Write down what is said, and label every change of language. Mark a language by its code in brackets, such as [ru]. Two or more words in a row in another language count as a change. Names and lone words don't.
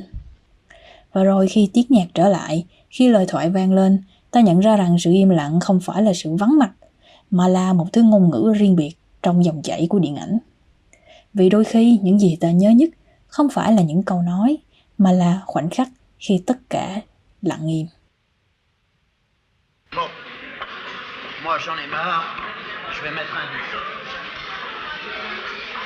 [vi] Và rồi khi tiếng nhạc trở lại, khi lời thoại vang lên, ta nhận ra rằng sự im lặng không phải là sự vắng mặt, mà là một thứ ngôn ngữ riêng biệt trong dòng chảy của điện ảnh. Vì đôi khi những gì ta nhớ nhất không phải là những câu nói, mà là khoảnh khắc khi tất cả lặng im. [fr] Bon, moi j'en ai marre, je vais mettre un 17.